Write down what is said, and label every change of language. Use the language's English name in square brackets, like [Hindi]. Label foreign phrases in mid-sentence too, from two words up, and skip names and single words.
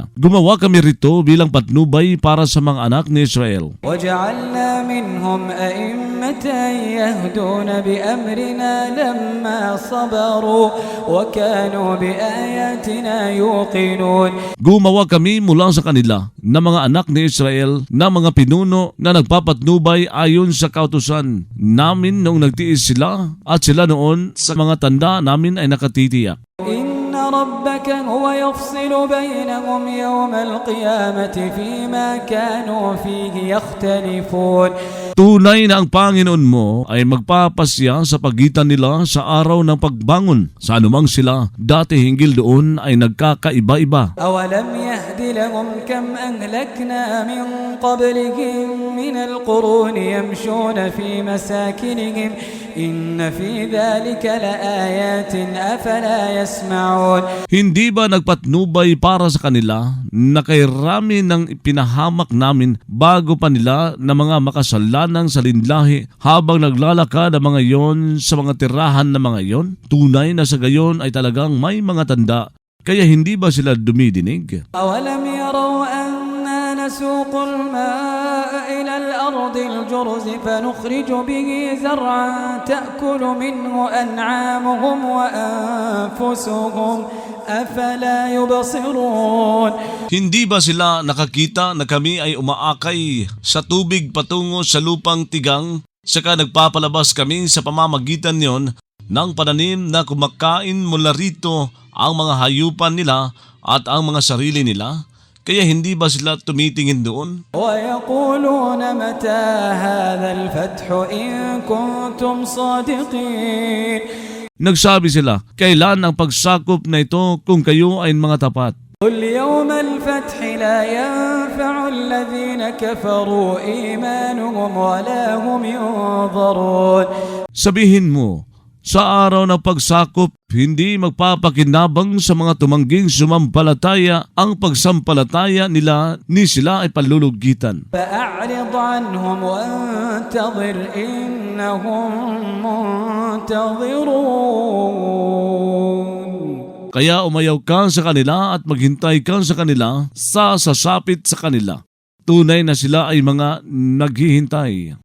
[Filipino] Gumawa kami rito bilang patnubay para sa mga anak ni Israel. [Arabic] وَجَعَلْنَا مِنْهُمْ أَئِمَّةً يَهْدُونَ بِأَمْرِنَا لَمَّا صَبَرُوا وَكَانُوا بِآيَاتِنَا يُوقِنُونَ. [Filipino] Gumawa kami mula sa kanila na mga anak ni Israel na mga pinuno na nagpapatnubay ayon sa kautusan namin noong nagtiis sila at sila noon sa mga tanda namin ay nakatitiyak. [Arabic] إن ربك هو يفصل بينهم يوم القيامة فيما كانوا فيه يختلفون. [Filipino] Tunay na ang Panginoon mo ay magpapasya sa pagitan nila sa araw ng pagbangon. Sa anumang sila, dati hinggil doon ay nagkakaiba-iba. [Arabic] أولم يهد لهم كم أهلكنا من قبلهم من القرون يمشون في مساكنهم إن في ذلك لآيات أفلا يسمعون. [Filipino] Hindi ba nagpatnubay para sa kanila na kay rami ng pinahamak namin bago pa nila na mga makasalanang salinlahi habang naglalakad ang mga yon sa mga tirahan na mga yon? Tunay na sa gayon ay talagang may mga tanda, kaya hindi ba sila dumidinig? [Arabic] أولم يروا أنا نسوق الماء إلى الأرض الجرز فنخرج به زرعا تأكل منه أنعامهم وأنفسهم أفلا يبصرون. [Filipino] Hindi ba sila nakakita na kami ay umaakay sa tubig patungo sa lupang tigang, saka nagpapalabas kami sa pamamagitan niyon ng pananim na kumakain mula rito ang mga hayupan nila at ang mga sarili nila? Kaya hindi ba sila tumitingin doon? [Arabic] ويقولون متى هذا الفتح إن كنتم صادقين. [Filipino] Nagsabi sila, kailan ang pagsakop na ito kung kayo ay mga tapat? [Arabic] قل يوم الفتح لا ينفع الذين كفروا إيمانهم ولا هم ينظرون. [Filipino] Sabihin mo, sa araw ng pagsakop, hindi magpapakinabang sa mga tumangging sumampalataya ang pagsampalataya nila ni sila ay palulugitan. [Arabic] فأعرض عنهم وانتظر إنهم منتظرون. [Filipino] Kaya umayaw ka sa kanila at maghintay ka sa kanila sa sasapit sa kanila. Tunay na sila ay mga naghihintay.